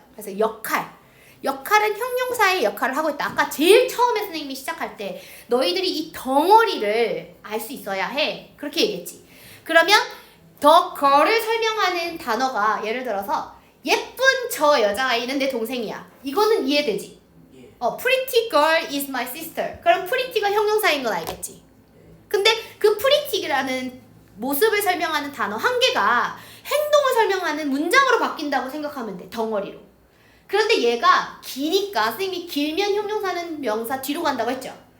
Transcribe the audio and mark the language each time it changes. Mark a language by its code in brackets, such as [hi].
[ko] 그래서 역할은 형용사의 역할을 하고 있다. 아까 제일 처음에 선생님이 시작할 때 너희들이 이 덩어리를 알 수 있어야 해. 그렇게 얘기했지. 그러면 the girl을 설명하는 단어가 예를 들어서 예쁜 저 여자아이는 내 동생이야. 이거는 이해되지? [en] pretty girl is my sister. [ko] 그럼 pretty가 형용사인 건 알겠지? 근데 그 pretty라는 모습을 설명하는 단어 한 개가 행동을 설명하는 문장으로 바뀐다고 생각하면 돼. 덩어리로. 그런데 얘가 기니까 선생님이 길면 형용사는 명사 뒤로 간다고 했죠?